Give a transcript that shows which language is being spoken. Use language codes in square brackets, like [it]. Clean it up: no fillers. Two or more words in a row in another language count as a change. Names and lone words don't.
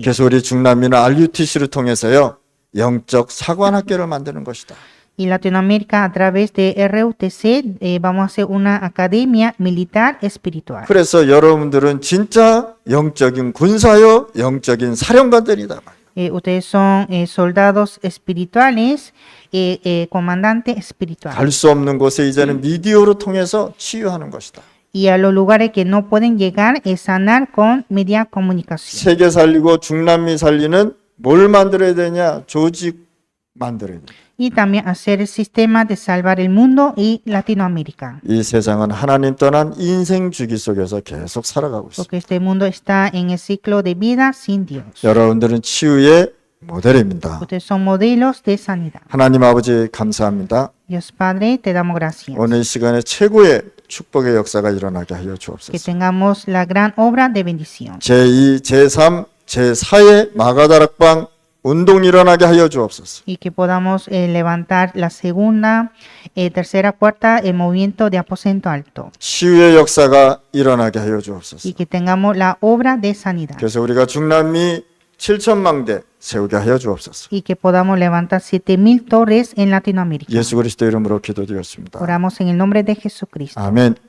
[ko] 그래서 우리 중남미는 RUTC를 통해서요, 영적 사관학교를 만드는 것이다. [es] Y Latinoamérica, a través de RUTC, vamos a hacer una academia militar espiritual. [ko] 그래서 여러분들은 진짜 영적인 군사요, 영적인 사령관들이다. [es] Ustedes son soldados espirituales, comandantes espirituales. [ko] 갈 수 없는 곳에 이제는 미디어로 통해서 치유하는 것이다. [es] Y a los lugares que no pueden llegar, sanar con media comunicación. [ko] 세계 살리고 중남미 살리는 뭘 만들어야 되냐? 조직 만들어야 돼. [es] Y también hacer el sistema de salvar el mundo y Latinoamérica. [ko] 이 세상은 하나님 떠난 인생 주기 속에서 계속 살아가고 있습니다. [es] Porque este mundo está en el ciclo de vida sin Dios. [ko] 여러분들은 치유의 모델입니다. [es] Ustedes son modelos de sanidad. [ko] 하나님 아버지 감사합니다. [es] Dios Padre, te damos gracias. [ko] 오늘 시간에 최고의 축복의 역사가 일어나게 하여 [es] Que [ko] 주옵소서. [es] tengamos la gran obra de bendición. [ko] 제2, 제3, 제4의 마가다락방 운동이 일어나게 하여 주옵소서. [es] Y que podamos levantar la segunda, tercera, cuarta, el movimiento de aposento alto. [ko] 치유의 역사가 일어나게 하여 주옵소서. [es] Y que tengamos la obra de sanidad. [ko] 그래서 우리가 중남미 7천망대 세우게 하여 주옵소서. [es] Y que podamos levantar 7,000 torres en Latinoamérica. [ko] 예수 그리스도 이름으로 기도드렸습니다. [es] Oramos en el nombre de Jesucristo. [ko] 아멘.